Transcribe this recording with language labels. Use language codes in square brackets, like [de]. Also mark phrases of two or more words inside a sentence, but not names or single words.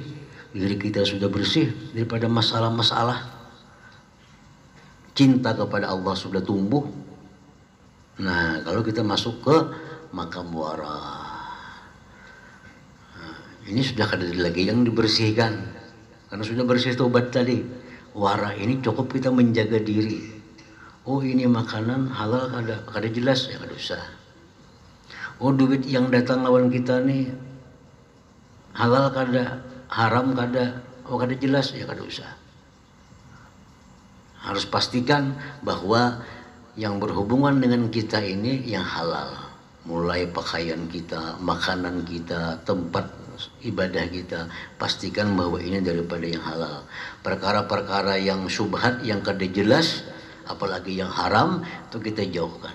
[id] Diri kita sudah bersih daripada masalah-masalah. Cinta kepada Allah sudah tumbuh. Nah, kalau kita masuk ke makam wara. Nah, ini sudah ada lagi yang dibersihkan. Karena sudah bersih tobat tadi. [bjn] Wara ini cukup kita menjaga diri. Oh, ini makanan halal kada jelas, ya kada usah. Oh, duit yang datang lawan kita nih halal kada, haram kada, oh kada jelas, ya kada usah. [id] Harus pastikan bahwa yang berhubungan dengan kita ini yang halal. Mulai pakaian kita, makanan kita, tempat ibadah kita, pastikan bahwa ini daripada yang halal. Perkara-perkara yang syubhat, yang kada jelas, apalagi yang haram, itu kita jauhkan.